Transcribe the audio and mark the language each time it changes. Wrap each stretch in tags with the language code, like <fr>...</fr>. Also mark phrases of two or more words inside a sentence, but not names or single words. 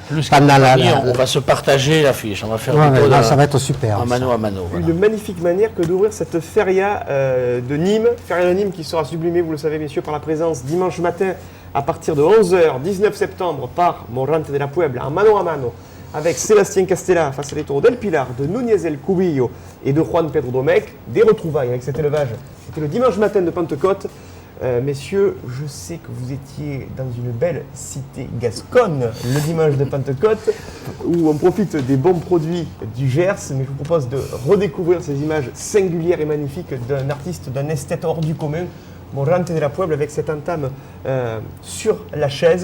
<fr>On va se partager l'affiche, on va faire ça va être super. Un</fr> <es>mano à mano.</es> <fr>Voilà. Une magnifique manière que d'ouvrir cette feria de Nîmes. Feria de Nîmes qui sera sublimée, vous le savez messieurs, par la présence dimanche matin à partir de 11h, 19 septembre, par Morante de la Puebla, en</fr> <es>mano à mano,</es> <fr>avec Sébastien Castella face à les taureaux del Pilar, de Núñez el Cubillo et de Juan Pedro Domecq. Des retrouvailles avec cet élevage. C'était le dimanche matin de Pentecôte. Messieurs, je sais que vous étiez dans une belle cité gasconne le dimanche de Pentecôte, où on profite des bons produits du Gers, mais je vous propose de redécouvrir ces images singulières et magnifiques d'un artiste, d'un esthète hors du commun, Morante de la Puebla, avec cette entame sur la chaise.</fr>